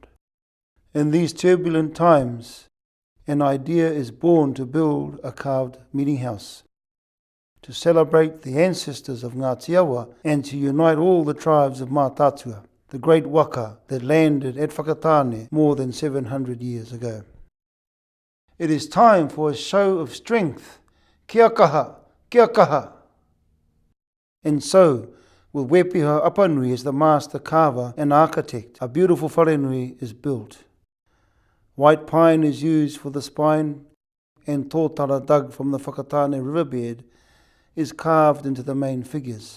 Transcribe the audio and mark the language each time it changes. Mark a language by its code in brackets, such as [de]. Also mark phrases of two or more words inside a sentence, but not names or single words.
[en] In these turbulent times, an idea is born to build a carved meeting house, to celebrate the ancestors of Ngāti and to unite all the tribes of Mātaatua, the great waka that landed at Whakatane more than 700 years ago. It is time for a show of strength. [mi] Kia kaha, kia kaha. [en] And so, with Wepiha Apanui as the master carver and architect, a beautiful wharenui is built. White pine is used for the spine, and tōtara dug from the Whakatane riverbed is carved into the main figures.